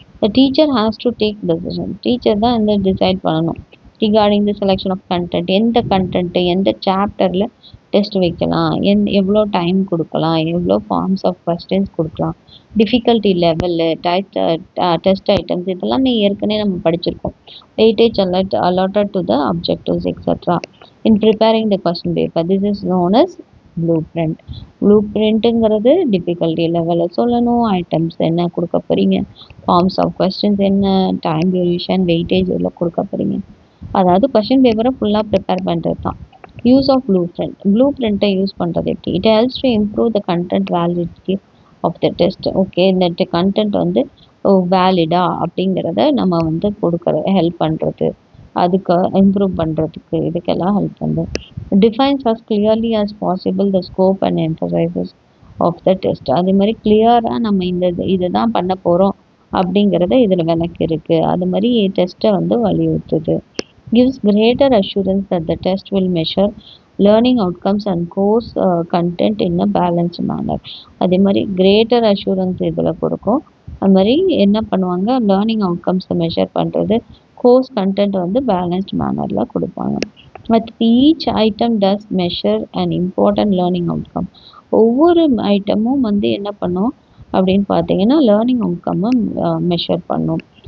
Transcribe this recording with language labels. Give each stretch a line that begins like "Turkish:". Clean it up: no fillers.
English: The teacher has to take decision.
Tamil: Teacher தான் இந்த decide பண்ணணும்
English: Regarding the selection of content.
Tamil: எந்த content எந்த சாப்டரில் டெஸ்ட் வைக்கலாம், எவ்வளோ டைம் கொடுக்கலாம், எவ்வளோ ஃபார்ம்ஸ் ஆஃப் கொஸ்டின்ஸ் கொடுக்கலாம், டிஃபிகல்ட்டி லெவலு, டெஸ்ட் ஐட்டம்ஸ் இதெல்லாமே ஏற்கனவே நம்ம படிச்சிருக்கோம்.
English: Weightage allotted to the objectives etc. In preparing the question paper, this is known as blueprint.
Tamil: blueprintங்கிறது difficulty லெவலில் சொல்லணும், ஐட்டம்ஸ் என்ன கொடுக்க போகிறீங்க, ஃபார்ம்ஸ் ஆஃப் கொஸ்டின்ஸ் என்ன, டைம் டியூரேஷன், வெயிட்டேஜ் எவ்வளோ கொடுக்க போகிறீங்க, அதாவது கொஸ்டின் பேப்பரை ஃபுல்லாக ப்ரிப்பேர் பண்ணுறது தான்.
English: Use of blueprint.
Tamil: Blue பிரிண்ட்டை use பண்ணுறது எப்படி,
English: It helps to improve the content validity of the test.
Tamil: Okay, இந்த கண்டென்ட் வந்து வேலிடா அப்படிங்கிறத நம்ம வந்து ஹெல்ப் பண்ணுறது, அதுக்கு இம்ப்ரூவ் பண்ணுறதுக்கு இதுக்கெல்லாம் ஹெல்ப் பண்ணுறோம்.
English: Defines as clearly as possible the scope and emphasises of the test.
Tamil: அதே மாதிரி கிளியராக நம்ம இதை தான் பண்ண போகிறோம் அப்படிங்கிறத இதில் விளக்கி இருக்குது. அது மாதிரி டெஸ்ட்டை வந்து வலியுறுத்துது.
English: gives greater assurance that the test will measure learning outcomes and course content in a balanced manner.
Tamil: அதே மாதிரி கிரேட்டர் அஷூரன்ஸ் இதில் கொடுக்கும். அது மாதிரி என்ன பண்ணுவாங்க, லேர்னிங் அவுட்கம்ஸை மெஷர் பண்ணுறது, கோர்ஸ் கண்டென்ட் வந்து பேலன்ஸ்ட் மேனரில் கொடுப்பாங்க.
English: But each item does measure and important learning outcome.
Tamil: ஒவ்வொரு ஐட்டமும் வந்து என்ன பண்ணும் அப்படின்னு பார்த்தீங்கன்னா லேர்னிங் அவுட்கம்மை மெஷர் பண்ணும்.